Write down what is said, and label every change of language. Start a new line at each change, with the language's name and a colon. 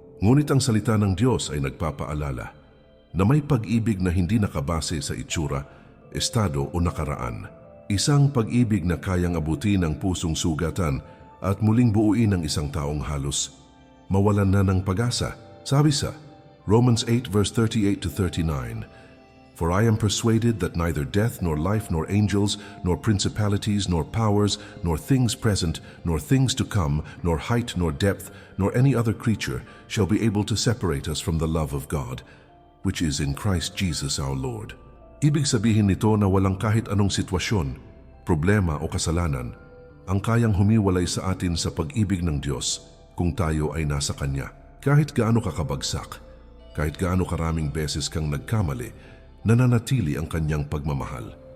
Filipino: Ngunit ang salita ng Diyos ay nagpapaalala na may pag-ibig na hindi nakabase sa itsura, estado o nakaraan. Isang pag-ibig na kayang abutin ang pusong sugatan at muling buuin ang isang taong halos mawalan na ng pag-asa. Sabi sa
English: Romans 8 verse 38 to 39, "For I am persuaded that neither death nor life nor angels nor principalities nor powers nor things present nor things to come nor height nor depth nor any other creature shall be able to separate us from the love of God, which is in Christ Jesus our Lord."
Filipino: Ibig sabihin nito na walang kahit anong sitwasyon, problema o kasalanan ang kayang humiwalay sa atin sa pag-ibig ng Diyos kung tayo ay nasa Kanya. Kahit gaano kakabagsak, kahit gaano karaming beses kang nagkamali, nananatili ang Kanyang pagmamahal.